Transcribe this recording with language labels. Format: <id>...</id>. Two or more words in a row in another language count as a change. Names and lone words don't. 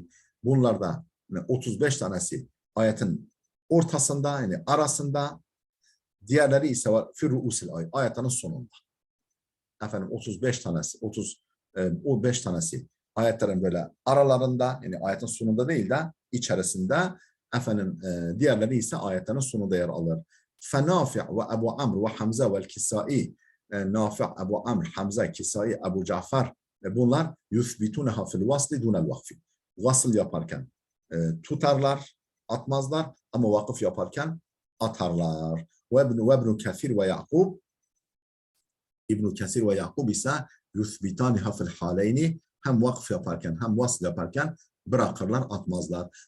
<tr>Bunlarda 35 tanesi ayetin ortasında, yani arasında, diğerleri ise var</tr> <ar>في رؤوس الآي,</ar> <tr>ayetin sonunda. Efendim 35 tanesi, 35 tanesi ayetlerin böyle aralarında, yani ayetin sonunda değil de içerisinde, efendim diğerleri ise ayetlerin sonunda yer alır.</tr> <ar>فنافع وأبو عمرو وحمزة والكسائي, Nafi',</ar> <tr>Ebu Amr, Hamza, Kisai, Ebu Cafer, bunlar</tr> <ar>يثبتونها في الوصل دون الوقف.</ar> <tr>Vasıl yaparken tutarlar, atmazlar, ama vakıf yaparken atarlar. Ve İbn Kesir ve Yakub, İbn Kesir ve Yakub ise</tr> <ar>يثبتانها في الحالين,</ar> <tr>hem vakıf yaparken hem vasıl yaparken bırakırlar, atmazlar.</tr>